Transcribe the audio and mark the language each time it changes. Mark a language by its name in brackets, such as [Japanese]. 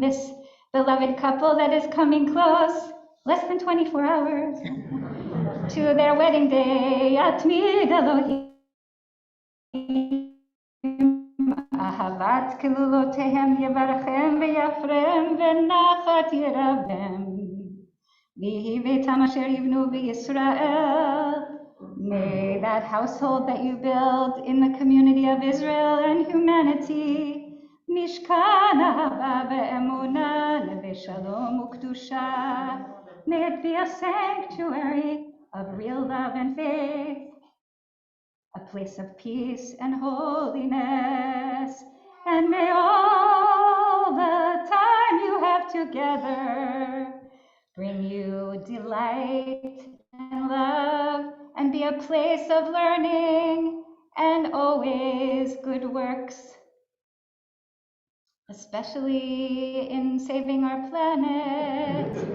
[English] This beloved couple that is coming close, less than 24 hours, to their wedding day. [Hebrew] יתמיד אלוהים אהבת כלולותיהם יברכם ויפרם ונחת ירבם. ויהי ביתם אשר יבנו בישראל. [English] May that household that you build in the community of Israel and humanity, [Hebrew] משכן אהבה ואמונה, נווה שלום וקדושה. [English] May it be a sanctuary of real love and faith, a place of peace and holiness, and may all the time you have together bring you delight and love and be a place of learning and always good works, especially in saving our planet.